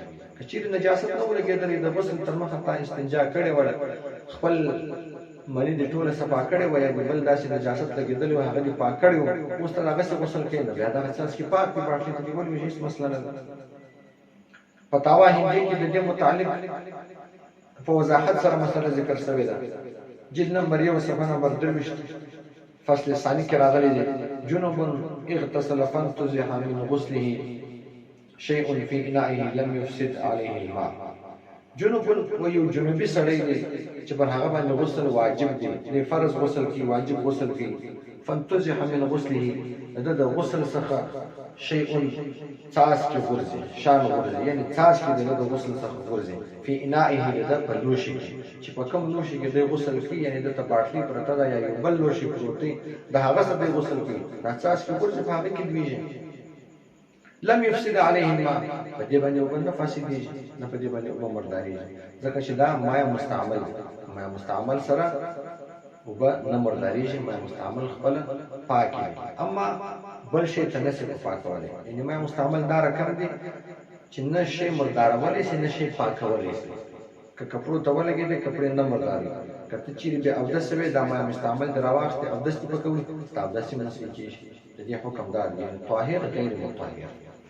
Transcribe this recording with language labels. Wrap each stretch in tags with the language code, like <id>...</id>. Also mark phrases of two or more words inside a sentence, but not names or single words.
<ps>که چیرې نجاست نه وو لګېدلی، د غسل تر مخه تا استنجا کړې وه، خپل مني دې ټوله صفا کړې وه یا بل داسې نجاست لګېدلی وو هغه دې پاک کړی وو، اوس ته هغسې غسل کوې نو بیا دغه څاڅکي پاک وي، باټلۍ ته دې ولویږي، هېڅ مسله نه ده. فتاوا هندي کې د دې متعلق په وضاحت سره مسله ذکر شوې ده. جلد نمبر 1 صفحه نمبر 23 فصل ثانی کې راغلي دي:</ps> <ar>جنوب اغتسل فانتزع من غسله شيء في انائه لم يفسد عليه الماء.</ar> <ps>جنوب و یو جنوبي سړی دی چې پر هغه باندې غسل واجب دی، د فرض غسل کی واجب غسل کی.</ps> <ar>فانتزع من غسله</ar> <ps>د غسل څخه شیء څاڅکي غورځي، شان غورځي، یعنې څاڅکي د غسل څخه غورځي.</ps> <ar>فی انائه</ar> <ps>د په لوښي کې چې په کوم لوښي کې د غسل کوي، یعنې دلته باټلۍ پرته ده یا یو بل لوښي پروت دی د هغه څخه د غسل کوي، دا څاڅکي غورځي په هغه کې لویږي.</ps> <ar>لم يفسد عليهما</ar> <ps>په دې باندې اوبه نه فاسدېږي نه په دې باندې اوبه مردارېږي ځکه چې دا مایع مستعمل مایع مستعمل سره اوبه نه مردارېږي مایع مستعمل خپله پاکې اما بل شی ته نشي پاکولی یعنې مایع مستعمل دا رقم دی چې نه شی مردارولی شي نه شی پاکولی شي که کپړو ته ولګېدې کپړې نه مرداري که ته چیرې بیا اودس شوې دا مایع مستعمل دې راواخېستې اودس دې پکوي ستا اودس یې منسوي کېږي د دې حکم دا دی</ps> <ar>طاهر غیر مطهر</ar>